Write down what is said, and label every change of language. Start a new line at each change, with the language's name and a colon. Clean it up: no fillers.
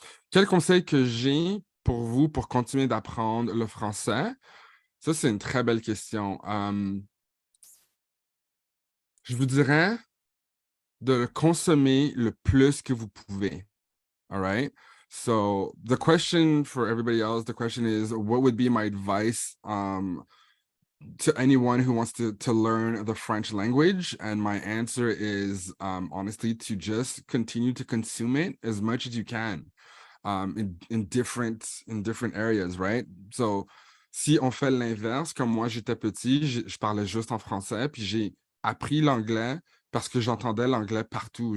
French: Quel conseil que j'ai pour vous pour continuer d'apprendre le français? Ça, c'est une très belle question. Je vous dirais de le consommer le plus que vous pouvez.
English: All right? So the question for everybody else, the question is, what would be my advice to anyone who wants to learn the French language? And my answer is honestly to just continue to consume it as much as you can in different areas, right?
French: So si on fait l'inverse, comme moi j'étais petit, je parlais juste en français, puis j'ai appris l'anglais parce que j'entendais l'anglais partout.